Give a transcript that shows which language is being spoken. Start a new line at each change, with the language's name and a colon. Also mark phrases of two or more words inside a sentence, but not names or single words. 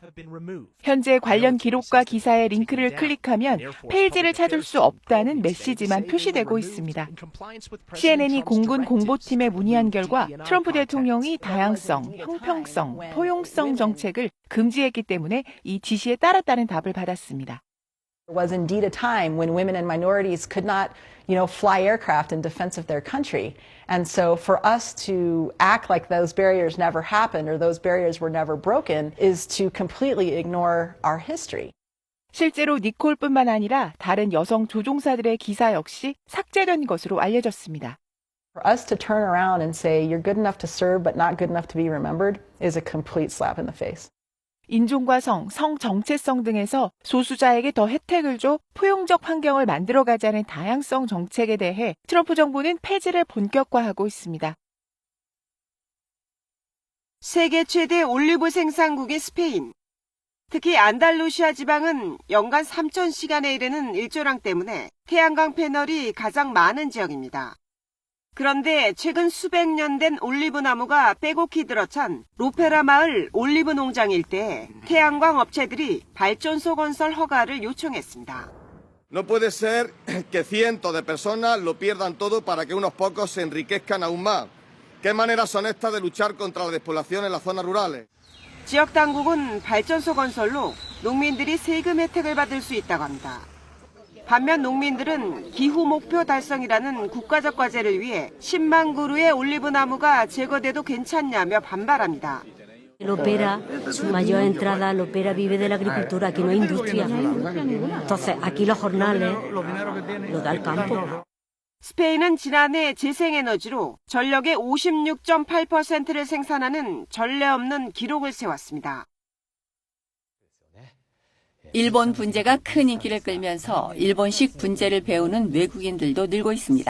Korean: 현재 관련 기록과 기사의 링크를 클릭하면 페이지를 찾을 수 없다는 메시지만 표시되고 있습니다. CNN이 공군 공보팀에 문의한 결과 트럼프 대통령이 다양성, 형평성, 포용성 정책을 금지했기 때문에 이 지시에 따랐다는 답을 받았습니다.
English: There was indeed a time when women and minorities could not, fly aircraft in defense of their country. And so for us to act like those barriers never happened or those barriers were never broken is to completely ignore our history.
Korean: 실제로 니콜뿐만 아니라 다른 여성 조종사들의 기사 역시 삭제된 것으로 알려졌습니다.
English: For us to turn around and say you're good enough to serve but not good enough to be remembered is a complete slap in the face.
Korean: 인종과 성 정체성 등에서 소수자에게 더 혜택을 줘 포용적 환경을 만들어가자는 다양성 정책에 대해 트럼프 정부는 폐지를 본격화하고 있습니다. 세계 최대 올리브 생산국인 스페인. 특히 안달루시아 지방은 연간 3,000시간에 이르는 일조량 때문에 태양광 패널이 가장 많은 지역입니다. 그런데 최근 수백 년 된 올리브 나무가 빼곡히 들어찬 로페라 마을 올리브 농장 일대에 태양광 업체들이 발전소 건설 허가를 요청했습니다.
Spanish: No puede ser que cientos de personas lo pierdan todo para que unos pocos se enriquezcan aún más. ¿Qué maneras son estas de luchar contra la despoblación en las zonas rurales?
Korean: 지역 당국은 발전소 건설로 농민들이 세금 혜택을 받을 수 있다고 합니다. 반면 농민들은 기후 목표 달성이라는 국가적 과제를 위해 10만 그루의 올리브 나무가 제거돼도 괜찮냐며 반발합니다.
Spanish: Lopera, su mayor entrada, Lopera vive de la agricultura, aquí no hay industria. Entonces, aquí los jornales los da el campo.
Korean: 스페인은 지난해 재생에너지로 전력의 56.8%를 생산하는 전례 없는 기록을 세웠습니다. 일본 분재가 큰 인기를 끌면서 일본식 분재를 배우는 외국인들도 늘고 있습니다.